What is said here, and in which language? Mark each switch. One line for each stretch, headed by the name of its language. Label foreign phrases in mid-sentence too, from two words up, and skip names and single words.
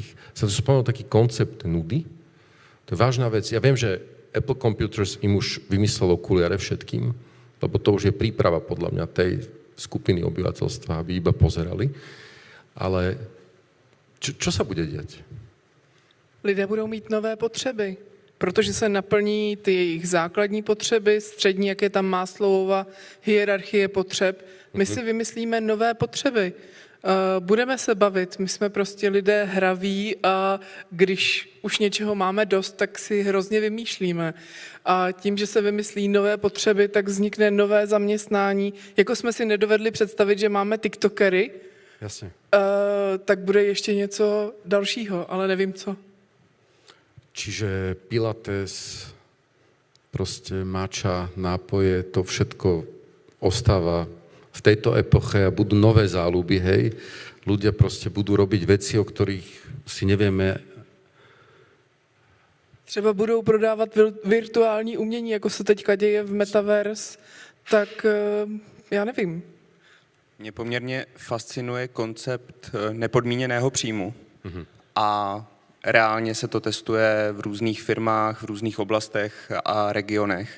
Slovak: Sa tu spomenul taký koncept nudy. To je vážna vec. Ja viem, že Apple Computers im už vymyslel okuliare všetkým, lebo to už je príprava podľa mňa tej skupiny obyvateľstva, aby iba pozerali. Ale čo sa bude diať?
Czech: Lidé budou mít nové potřeby, protože se naplní ty jejich základní potřeby, střední, jak je tam Maslowova hierarchie potřeb. My si vymyslíme nové potřeby. Budeme se bavit, my jsme prostě lidé hraví a když už něčeho máme dost, tak si hrozně vymýšlíme. A tím, že se vymyslí nové potřeby, tak vznikne nové zaměstnání. Jako jsme si nedovedli představit, že máme tiktokery,
Slovak: Jasne.
Czech: Tak bude ještě něco dalšího, ale nevím co.
Slovak: Čiže pilates, proste mača, nápoje, to všetko ostáva v tejto epoche a budú nové záľuby, hej. Ľudia proste budú robiť veci, o ktorých si nevieme.
Czech: Třeba budou prodávat virtuální umění, jako se teďka děje v Metaverse, tak já nevím. Mě poměrně fascinuje koncept nepodmíněného příjmu. A reálně se to testuje v různých firmách, v různých oblastech a regionech.